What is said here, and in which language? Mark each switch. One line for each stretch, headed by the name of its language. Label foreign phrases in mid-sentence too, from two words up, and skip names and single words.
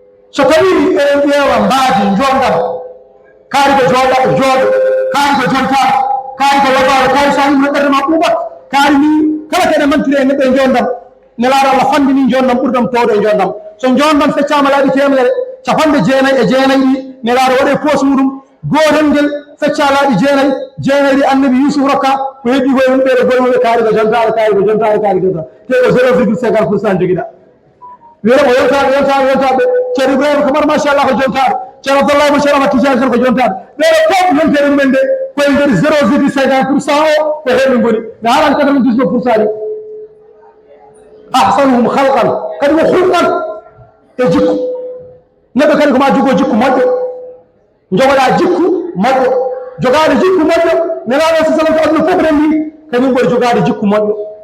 Fula: So tawi eɗen ƴeewa mbaadi njondam, kaari ko jooɗa, jooɗo, kaari ko jonta, kaari ko labaaro, kaari so a yimɓe ɓerde ma ɓuuɓat, kaari ni kala ko eɗen mantiri e neɗɗo e njondam, Nelaaɗo Allah fanndini njondam ɓurdam towde e njondam. So njondam feccaama laabi temedere capanɗe jeenayi e jeenayi ɗi, Nelaaɗo waɗe poos muɗum, gootel ngel fecca laabi jeenayi, jeenayi ɗi Annabi Yusuf rokka, ko heddi ko e yimɓe ɓe golle kaari ko jontaare, kaari ko jontaare, kaari ko jontaare. Te ko
French: zéro virgule cinquante pour cent
Fula: jogiɗa. Wiyata ko yontaɓe, yontaɓe, yontaɓe. Ceerno Ibrahima Kamara, machallah, ko jontaɗo. Ceerno Abdoulaye mo Ceerno Ahmad Tidiane tan ko jontaɗo. Ɓeɗo fof yontere mumen nde koye nder
French: zéro virgule cinquante pour cent
Fula: o ko hen ɓe ngoni. Mi haalani
French: quatre-vingt-dix-neuf pour cent
Fula: ɗi.
Arabic: أحسنهم خلقا,
Fula: kadi wo hulqan e jikku. Neɗɗo kadi ko ma jogo jikku moƴƴo. Jogoɗa jikku moƴƴo. Jogaade jikku moƴƴo. Nelaaɗo
Arabic: صلى الله عليه وسلم
Fula: ko aduna fof renndi, kadi min ɓuri jogaade jikku moƴƴo.